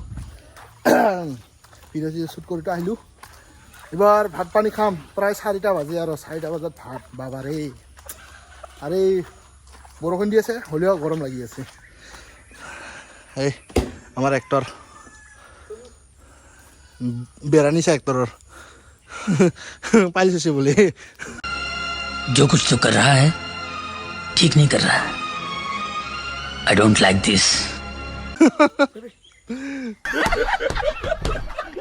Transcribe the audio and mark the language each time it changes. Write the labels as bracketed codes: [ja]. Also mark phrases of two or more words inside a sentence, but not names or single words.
[en] video shoot [as] কৰি আহিলোঁ এবাৰ ভাত পানী খাম প্ৰায় 4টা বাজে আৰু 4টা বজাত ভাত বাবাৰে আৰে বৰষুণ দি আছে হ'লেও গৰম লাগি আছে এই আমাৰ এক্টৰ বেৰানিছে এক্টৰৰ পালিছে বোলে [hi] जो कुछ तो कर रहा है ठीक नहीं कर रहा है [en] I don't like this